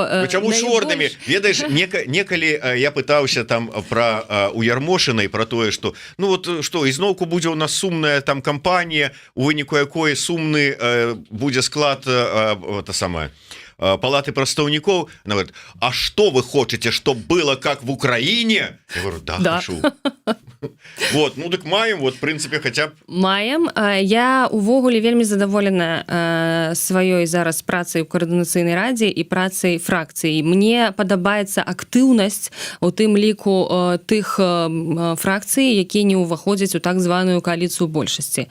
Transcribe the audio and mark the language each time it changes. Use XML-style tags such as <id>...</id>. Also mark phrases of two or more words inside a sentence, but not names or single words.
<be>чаму чорнымі? Ведаеш, некалі я пытаўся там пра у Ярмошынай пра тое, што ну вот што ізноўку будзе ў нас сумная там кампанія, у выніку якой сумны будзе склад та самая палаты прадстаўнікоў.</be> <ru>Она говорит, а что вы хотите, чтоб было как в Украине? Я говорю, да. Хочу. Вот, ну</ru> <be>так маем,</be> <ru>вот в принципе хотя б маем.</ru> <be>Я увогуле вельмі задаволена сваёй зараз працай у каардынацыйнай радзе і працай фракцыі. Мне падабаецца актыўнасць у тым ліку тых фракцый, якія не ўваходзяць у так званую кааліцыю большасці.</be>